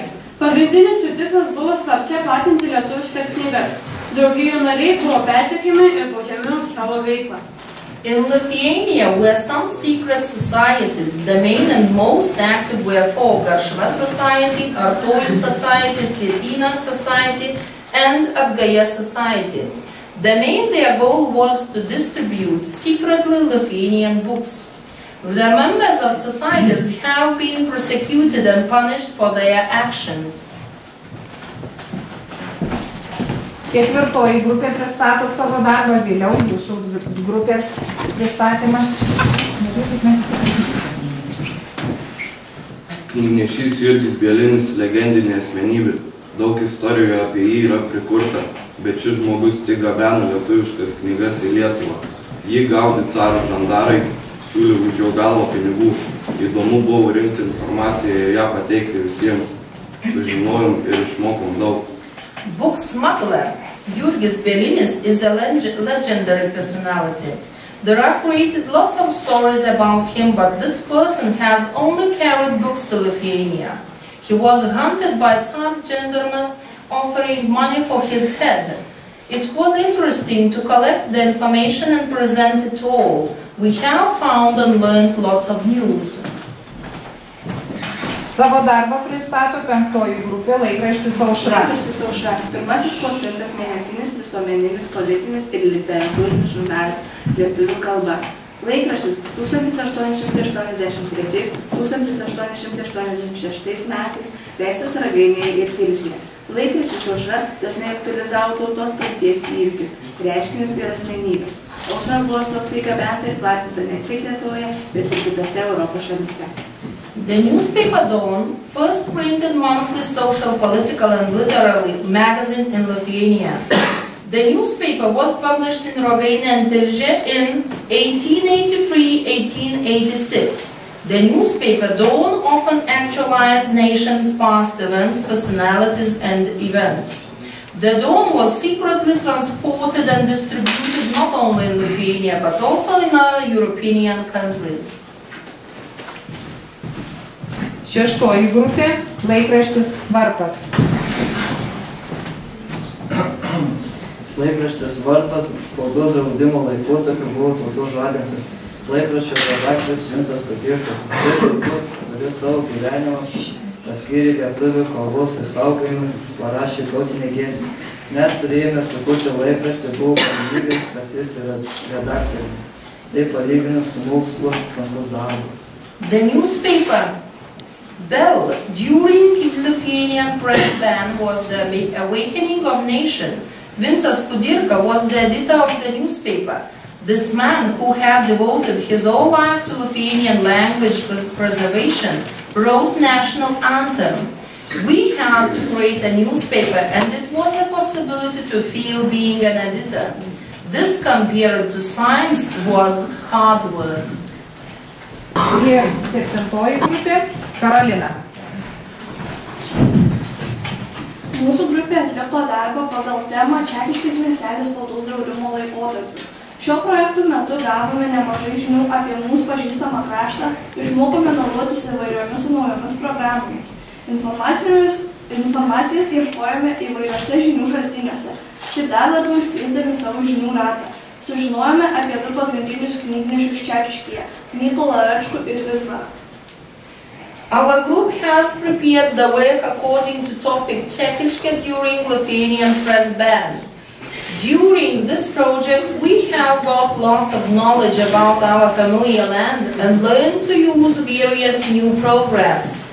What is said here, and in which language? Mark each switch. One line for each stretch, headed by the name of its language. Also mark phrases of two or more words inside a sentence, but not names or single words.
Lithuanian: Pagrindinis jų tikslas buvo slapčia platinti lietuviškas knygas. Draugijų nariai buvo persekiami ir baudžiami už savo veiklą.
English: In Lithuania were some secret societies. The main and most active were 4: Garšva Society, Artojų Society, Sėtynas Society and Atgaja Society. Their goal was to distribute secretly Lithuanian books. The members of societies have been persecuted and punished for their actions.
Lithuanian: Ketvirtoji grupė pristato savo darbą, vėliau jūsų grupės pristatymas. Knygnešys Jurgis Bielinis legendinė asmenybė. Daug istorijų apie jį yra prikurta, bet šis žmogus tik gabeno lietuviškas knygas į Lietuvą. Jį gaudė caro žandarai, siūlė už jo galvą pinigų. Įdomu buvo rinkti informaciją ir ją pateikti visiems. Sužinojom ir išmokom daug.
English: Book smuggler Jurgis Bielinis is a legendary personality. There are created lots of stories about him, but this person has only carried books to Lithuania. He was hunted by Tsar gendarmes offering money for his head. It was interesting to collect the information and present it to all. We have found and learned lots of news.
Lithuanian: Savo darbą pristato 5-oji grupė laikraštis Aušra. Laikraštis Aušra. Pirmasis konstitutas mėnesinis visuomeninis, politinis ir literatūrinis žurnalas lietuvių kalba. Laikraštis 1883–1886 metais leistas Ragainėje ir Tilžėje. Laikraštis Aušra dažnai aktualizavo tautos praeities įvykius, reiškinius ir asmenybes. Aušra buvo slaptai gabenta ir platinta ne tik Lietuvoje, bet ir kitose Europos šalyse.
English: The newspaper Dawn first printed monthly social, political and literary magazine in Lithuania. The newspaper was published in Rogaine and Tilžė in 1883-1886. The newspaper Dawn often actualized nation's past events, personalities and events. The Dawn was secretly transported and distributed not only in Lithuania but also in other European countries.
Lithuanian: Šeštoji grupė – laikraštis Varpas. Laikraštis Varpas spaudos draudimo laikotarpiu buvo tautos žadintis. Laikraščio redaktorius Vincas Kudirka tautos turėjo savo gyvenimą, paskyrė lietuvių kalbos išsaugojimui, parašė tautinę giesmę. Net turėjome sukurti laikraštį, buvo galimybė paskirti redaktorių. Tai palyginus su mokslu sunkus darbas.
English: The newspaper Bell during Lithuanian press ban was the awakening of nation. Vincas Kudirka was the editor of the newspaper. This man, who had devoted his whole life to Lithuanian language preservation, wrote national anthem. We had to create a newspaper, and it was a possibility to feel being an editor. This, compared to science, was hard work.
Lithuanian: Ir septintoji grupė – Karolina. Mūsų grupė atliko darbą pagal temą Čekiškis miestelis spaudos draudimo laikotarpiu. Šio projektų metu gavome nemažai žinių apie mūsų pažįstamą kraštą, išmokome naudotis įvairiomis naujomis programomis. Informacijas ieškojame įvairiuose žinių šaltiniuose, taip dar labiau išplėsdami savo žinių ratą. Sužinojome apie du pagrindinius knygnešius Čekiškyje – Mykolą Račkų ir Vizbarą.
English: Our group has prepared the work according to topic Čekiškė during Lithuanian press ban. During this project, we have got lots of knowledge about our familiar land and learned to use various new programs.